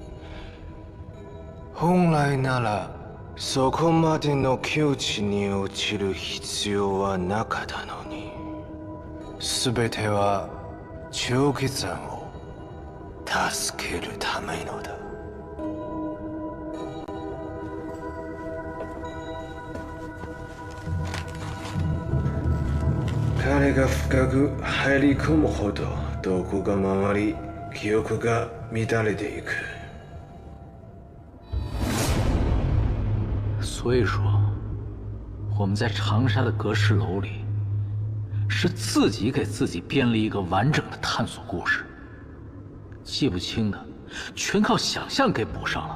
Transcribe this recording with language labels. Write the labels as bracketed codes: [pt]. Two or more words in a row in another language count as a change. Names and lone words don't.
[ja] 本来ならそこまでの窮地に陥る必要はなかったのに、全ては長吉さんを助けるためのだ。彼が深く入り込むほど毒が回り、記憶が乱れていく。 [zh] 所以说，我们在长沙的阁室楼里，是自己给自己编了一个完整的探索故事，记不清的全靠想象给补上了。